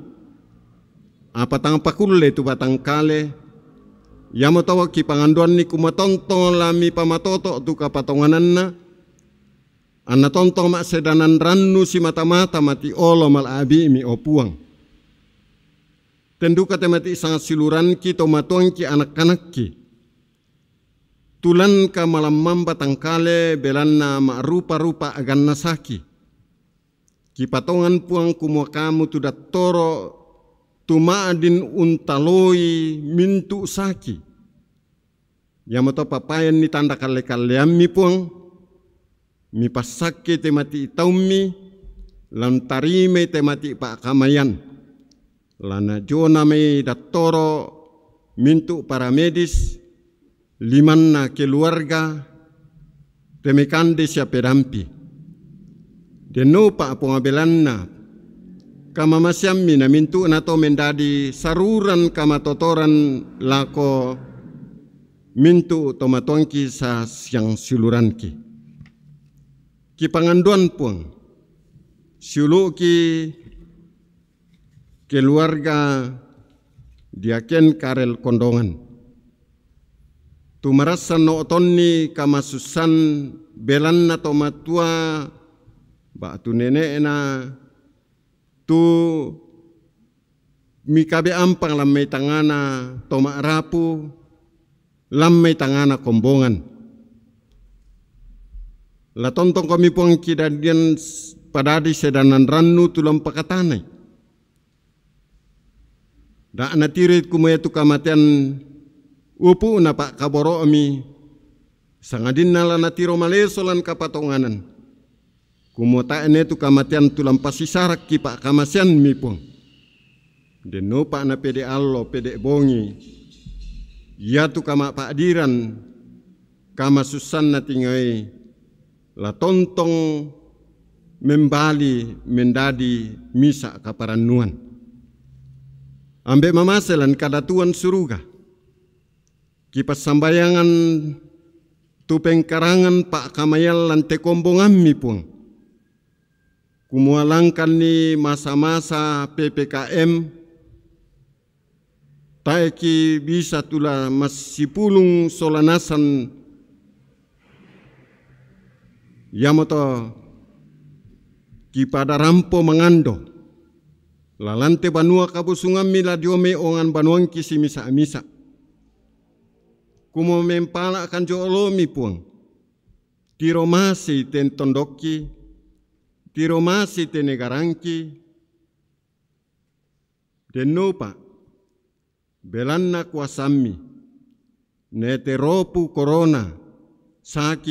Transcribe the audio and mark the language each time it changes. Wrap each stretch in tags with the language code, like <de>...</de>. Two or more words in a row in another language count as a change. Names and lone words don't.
<sda>Apa tang pakulle tu batang kale. Yamo tawa ki panganduan ni kumatontong lami pamatoto tu kapatonganan na. Ana tontong mak sedanan rannu si mata-mata mati olo mal abi mi opuang. Tendu kate mati sangat siluran ki tomatuang ki anak-anak ki. Tulan ka malam mamba tangkale belanna mak rupa-rupa agan nasaki. Ki patongan puang kumua kamu tu datoro tumaadin untaloi mintu saki. Yamoto papayan ni tanda kale-kalean mi puang. Mi pasake temati itaumi. Lantarime temati pak kamayan. Lana jona me datoro mintu para medis. Limanna keluarga. Temekande siapa dampi. Deno pak pengabelanna. Kama masyammi na mintu na to mendadi saruran kama totoran lako mintu tomatuangki sa siyang siluranki. Ki panganduan puang siulu ki keluarga diaken karel kondongan. Tumarasan no otonni kama susan belan na tomatua ba tu nenek na tu mikabe ampang lamay tangana toma rapu lamay tangana kombongan. La tontong kami puang kidadian padadi sedanan rannu tulang pakatanay. Da natirit kumaya tu kamatian upu na pak kaboro ami sangadin nala natiro malesolan kapatonganan. Kumutaan itu kamatian tulang pasisarak ki pak kamasian mi pun. Deno pak na pede allo pede bongi. Ya tu kama pak diran kama susan na tingai la tontong membali mendadi misa kaparanuan. Ambek mamaselan kadatuan suruga. Kipas sambayangan tupeng karangan pak kamayal lante kombongan mi pun. Kumualangkan ni masa-masa PPKM taiki bisa tula masipulung solanasan yamoto ki pada rampo mangando, lalante banua kabusungan mila diome ongan banuang ki si misa-misa. Kumo mempala akan jolomi puang, tiromasi ten tondoki, tiromasi ten negaranki, denopa belanna kuasami, neteropu corona, saki</sda>